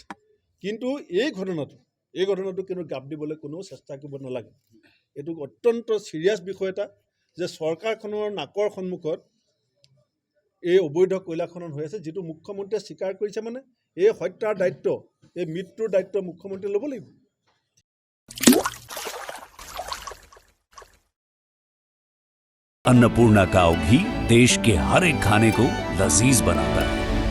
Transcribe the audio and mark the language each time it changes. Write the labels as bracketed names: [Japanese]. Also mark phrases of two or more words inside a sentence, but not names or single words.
[Assamese] কিন্তু এই ঘটনাটো কিন্তু গাপ দিবলৈ কোনো চেষ্টা কৰিব নালাগে। এইটো অত্যন্ত চিৰিয়াছ বিষয় এটা যে চৰকাৰখনৰ নাকৰ সন্মুখত এই অবৈধ কয়লা খনন হৈ আছে, যিটো মুখ্যমন্ত্ৰীয়ে স্বীকাৰ কৰিছে। মানে এই হত্যাৰ দায়িত্ব এই মৃত্যুৰ দায়িত্ব মুখ্যমন্ত্ৰীয়ে ল'ব লাগিব। [Hindi] अन्नपूर्णा काव घी देश के हर एक खाने को लजीज बनाता है।